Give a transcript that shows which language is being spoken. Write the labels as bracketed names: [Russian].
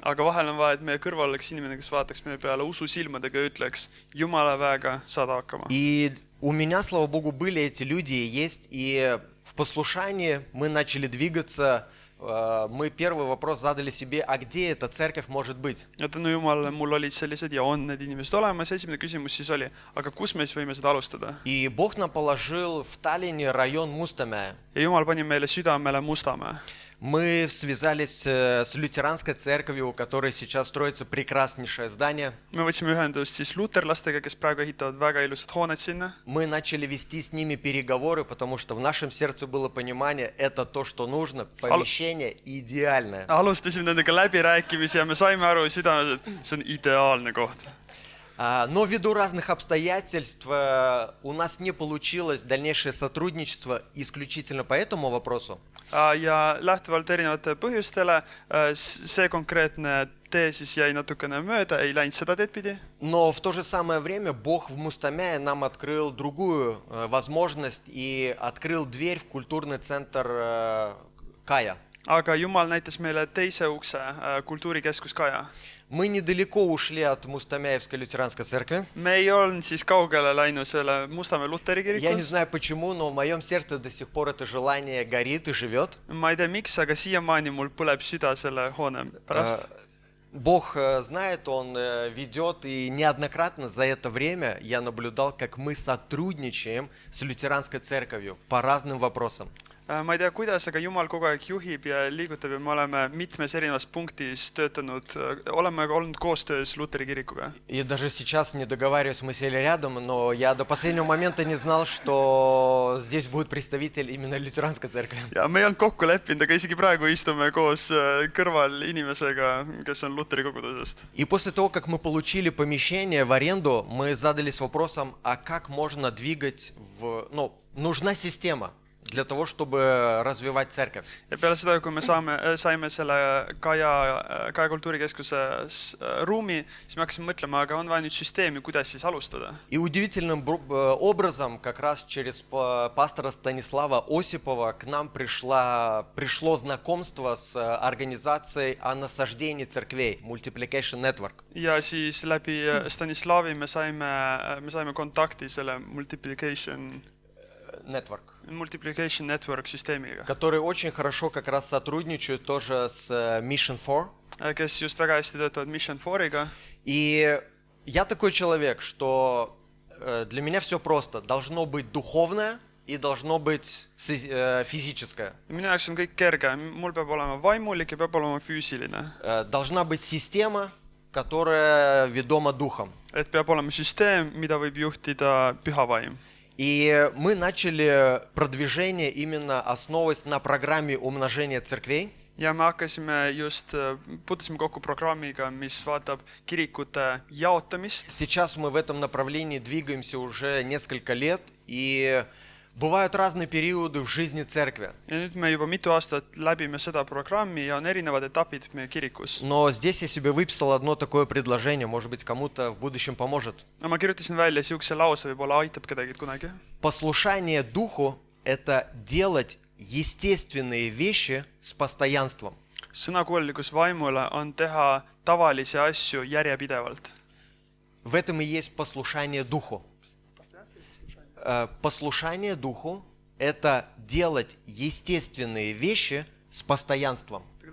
[Estonian] Aga vahel on vaja, et meie kõrval oleks inimene, kes vaataks meie peale usu silmadega ja ütleks, Jumala väega saad hakkama. [Russian] И у меня, слава Богу, были эти люди и есть. И в послушании мы начали двигаться. Мы первый вопрос задали себе, а где эта церковь может быть? [Estonian] Ja tänu Jumalale mul olid sellised ja on need inimesed olemas. Esimene küsimus siis oli, aga kus me siis võime seda alustada? [Russian] И Бог нам положил в Таллине район Мустамя. [Estonian] Ja Jumal pani meile südamele Mustamäe. [Russian] Мы связались с лютеранской церковью, у которой сейчас строится прекраснейшее здание. [Estonian] me võtsime ühendust siis luterlastega, kes praegu ehitavad väga ilusad hooned sinna. [Russian] Мы начали вести с ними переговоры, потому что в нашем сердце было понимание, это то, что нужно, помещение идеальное. [Estonian] Alustasime nendega läbirääkimisi ja me saime aru südames, et see on ideaalne koht. [Russian] Но ввиду разных обстоятельств у нас не получилось дальнейшее сотрудничество исключительно по этому вопросу. [Estonian] Ja lähtuvalt erinevate põhjustele see konkreetne tee siis jäi natukene mööda, ei läinud seda teed pidi. [Russian] Но в то же самое время Бог в Мустамяе нам открыл другую возможность и открыл дверь в культурный центр Кая. [Estonian] Aga Jumal näitas meile teise ukse, kultuurikeskus Kaja. [Russian] Мы недалеко ушли от Мустамяевской лютеранской церкви. [Estonian] Me ei olnud siis kaugele läinud selle Mustamäe Luteri [Russian] Я не [Estonian] kirikust. [Russian] знаю почему, но в моем сердце до сих пор это желание горит и живет. [Estonian] Ma ei tea miks, aga siiamaani mul põleb süda selle hoone pärast. [Russian] Бог знает, Он ведет, и неоднократно за это время я наблюдал, как мы сотрудничаем с лютеранской церковью по разным вопросам. [Estonian] Ma ei tea, kuidas, aga Jumal kogu aeg juhib ja liigutab ja me oleme mitmes erinevas punktis töötanud, oleme olnud koostöös Luteri kirikuga. [Russian] И даже сейчас не договариваюсь, мы сели рядом, но я до последнего момента не знал, что здесь будет представитель именно лютеранской церкви. [Estonian] Ja me ei olnud kokku leppinud, aga isegi praegu istume koos kõrval inimesega, kes on Luteri kogudusest. [Russian] И после того, как мы получили помещение в аренду, мы задались вопросом, а как можно двигать нужна система для того, чтобы развивать церковь. [Estonian] Ja peale seda, kui me saime selle Kaja kultuurikeskuse ruumi, siis me hakkasime mõtlema, aga on vaja nüüd süsteemi, kuidas siis alustada. [Russian] И удивительным образом, как раз через пастора Станислава Осипова к нам пришло знакомство с организацией о насаждении церквей, Multiplication Network. [Estonian] Ja siis läbi Stanislavi me saime kontakti selle Multiplication Network süsteemiga, [Russian] который очень хорошо как раз сотрудничает тоже с Mission 4. [Estonian] Kes just väga hästi töötavad Mission 4-iga. [Russian] И я такой человек, что для меня все просто. Должно быть духовное и должно быть физическое. [Estonian] Minu jaoks on kõik kerge. Mul peab olema vaimulik ja peab olema füüsiline. [Russian] Должна быть система, которая ведома духом. [Estonian] Et peab olema süsteem, mida võib juhtida püha vaim. [Russian] И мы начали продвижение именно основываясь на программе умножения церквей. [Estonian] Ja me hakkasime puutusime kokku programmiga, mis vaatab kirikute jaotamist. [Russian] Сейчас мы в этом направлении двигаемся уже несколько лет, и бывают разные периоды в жизни церкви. [Estonian] Ja nüüd me juba mitu aastat läbime seda programmi ja on erinevad etapid meie kirikus. [Russian] Но здесь я себе выписал одно такое предложение, может быть, кому-то в будущем поможет. [Estonian] Ma kirjutasin välja siukse lause, võib-olla aitab kedagi kunagi. [Russian] Послушание духу – это делать естественные вещи с постоянством. [Estonian] Sõnakuulikus vaimule on teha tavalisi asju järjepidevalt. [Russian] В этом и есть послушание духу. Послушание духу – это делать естественные вещи с постоянством.